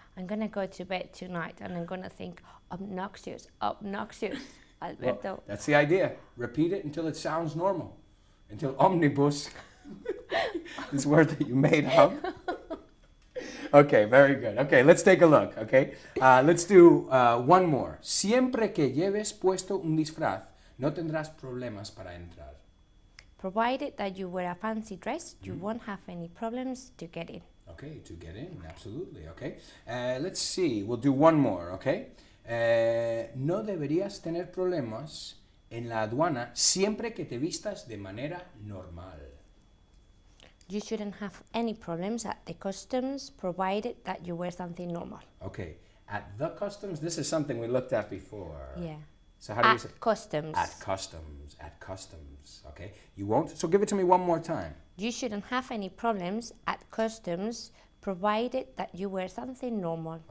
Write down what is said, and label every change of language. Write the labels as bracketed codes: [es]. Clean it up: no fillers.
[en] I'm going to go to bed tonight and I'm going to think obnoxious, obnoxious. Well, Alberto. that's the idea. Repeat it until it sounds normal. Until omnibus, this word that you made up. Okay, very good. Okay, let's take a look, okay? Let's do one more. [es] Siempre que lleves puesto un disfraz, no tendrás problemas para entrar. [en] Provided that you wear a fancy dress, you won't have any problems to get in. Okay, to get in, absolutely, okay. Let's see, we'll do one more, okay? [es] No deberías tener problemas en la aduana siempre que te vistas de manera normal. [en] You shouldn't have any problems at the customs, provided that you wear something normal. Okay, at the customs, this is something we looked at before. Yeah. So how do you say? At customs. At customs, okay? You won't? So give it to me one more time. You shouldn't have any problems at customs, provided that you wear something normal.